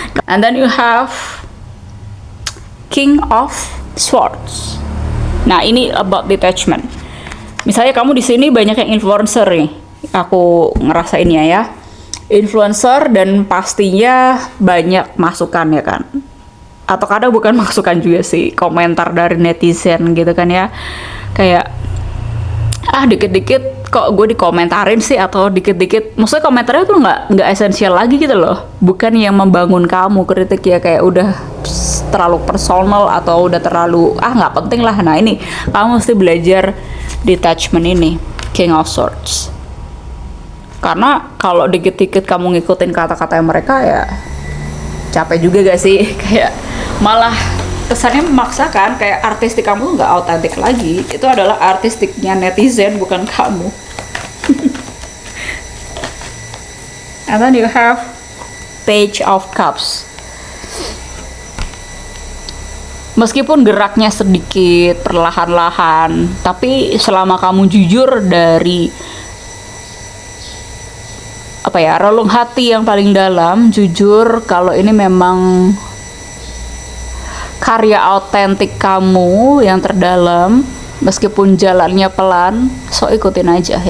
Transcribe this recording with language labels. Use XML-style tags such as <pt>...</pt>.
<en>And then you have King of Swords.</en> <id>Nah ini</id> <en>about detachment.</en> <id>Misalnya kamu di sini banyak yang influencer nih, aku ngerasainnya ya. Influencer dan pastinya banyak masukan ya kan, atau kadang bukan masukan juga sih, komentar dari netizen gitu kan ya, kayak dikit-dikit kok gue dikomentarin sih, atau dikit-dikit maksudnya komentarnya tuh nggak esensial lagi gitu loh, bukan yang membangun kamu. Kritik ya kayak udah terlalu personal atau udah terlalu nggak penting lah. Nah ini kamu mesti belajar detachment ini, King of Swords. Karena kalau dikit-dikit kamu ngikutin kata-kata mereka ya capek juga gak sih? Kayak malah kesannya memaksakan, kayak artistik kamu nggak autentik lagi. Itu adalah artistiknya netizen, bukan kamu.</id> <en>And then you have Page of Cups.</en> <id>Meskipun geraknya sedikit perlahan-lahan, tapi selama kamu jujur dari relung hati yang paling dalam, jujur kalau ini memang karya autentik kamu yang terdalam, meskipun jalannya pelan, so ikutin aja.</id>